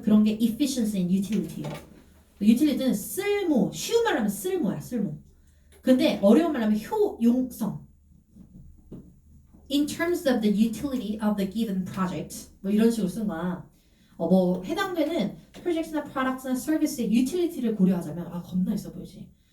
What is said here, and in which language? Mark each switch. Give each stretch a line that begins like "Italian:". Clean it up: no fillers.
Korean: 그런 게
English: efficiency and utility
Korean: 예요. utility는 쓸모, 쉬운 말로 하면 쓸모야, 쓸모. 근데 어려운 말로 하면 효용성.
English: In terms of the utility of the given project.
Korean: 뭐 이런 식으로 쓴 거야. 뭐 해당되는 프로젝트나 프로덕트나 서비스의 utility를 고려하자면 겁나 있어 보이지.